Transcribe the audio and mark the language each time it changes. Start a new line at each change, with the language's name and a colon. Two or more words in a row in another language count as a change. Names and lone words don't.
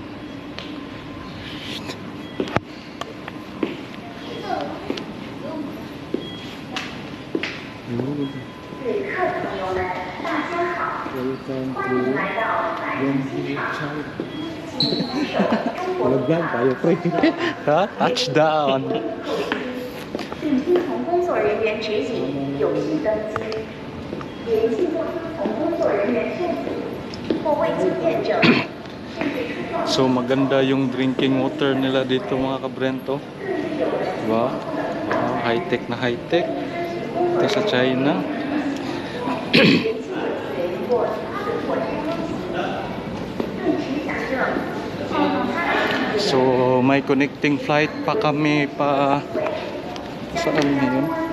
English: Welcome to Guangzhou, China.
Filipino: Vlog tayo, pre. Ha? Touchdown.
Chinese: 并听从工作人员指引有序登机，联系不听从工作人员劝阻或未经验证。
Filipino: So maganda yung
English: drinking water
Filipino: nila dito mga kabrento. Diba? Wow, high-tech na high-tech. Ito sa China. So may
English: connecting flight
Filipino: pa kami pa saan ngayon?